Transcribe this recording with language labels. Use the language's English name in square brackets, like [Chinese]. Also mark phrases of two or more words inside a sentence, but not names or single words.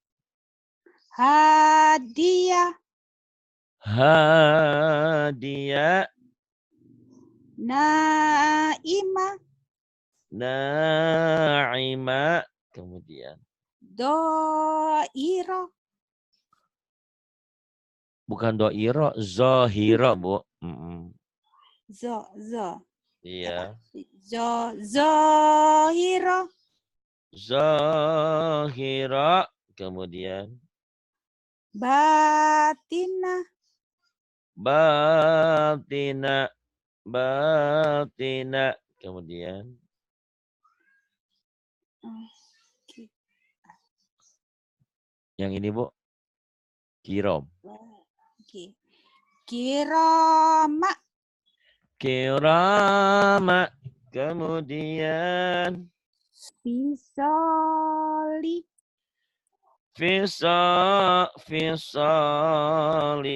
[Indonesian] Hadiah. Naima. Kemudian. Doiro. Bukan doiro, zohiro, Bu. Zo. Iya. Zohiro. Zahira. Kemudian. Batina. Batina. Batina. Kemudian. Oke. Yang ini Bu. Kirom. Oke. Kiroma. Kirama. Kemudian. Fisoli. Fisali.